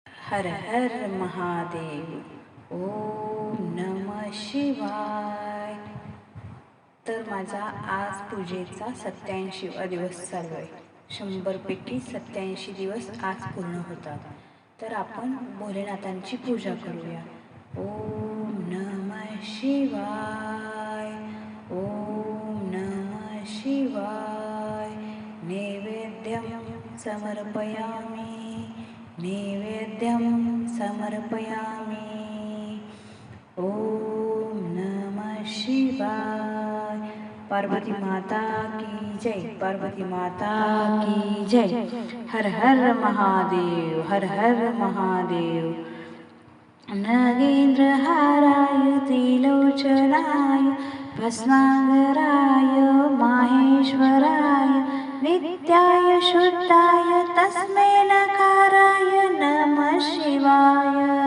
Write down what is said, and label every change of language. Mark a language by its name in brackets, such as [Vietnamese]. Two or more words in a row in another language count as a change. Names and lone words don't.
[Sanskrit] हर हर महादेव. ओम नमः शिवाय. [Marathi] तर माझा आज पूजेचा 87वा दिवस चालू आहे. 100 पैकी 87 दिवस आज पूर्ण होतात. तर आपण भोलेनाथांची पूजा करूया. [Sanskrit] ओम नमः शिवाय. ओम नमः शिवाय. नैवेद्यं समर्पयामि. नैवेद्यं समर्पयामि. ओम नमः शिवाय. [Hindi] पार्वती माता की जय. पार्वती माता की जय. [Sanskrit] हर हर महादेव. हर हर महादेव. नगेंद्रहाराय त्रिलोचनाय भस्मांगराय माहेश्वराय नित्याय शुद्धाय तस्मै नकाराय नमः शिवाय.